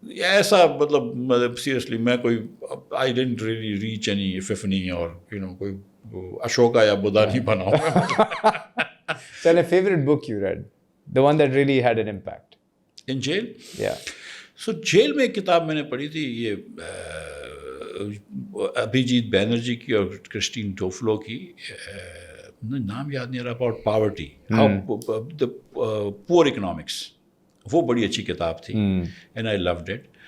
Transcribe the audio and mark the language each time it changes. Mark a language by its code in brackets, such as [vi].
[ur] ایسا مطلب سیریسلی میں کوئی [en] I didn't really reach any epiphany [ur] اور کوئی اشوکا یا بدھا نہیں بنا ہوں. [en] So a favorite book you read, the one that really had an impact in jail? Yeah. [ur] So jail میں ایک کتاب میں نے پڑھی تھی, یہ ابھیجیت بینرجی کی اور کرسٹین ٹوفلو کی, نام یاد نہیں رہا, about poverty, [en] how the poor economics [ur] وہ بڑی اچھی کتاب تھی [en] And I loved it.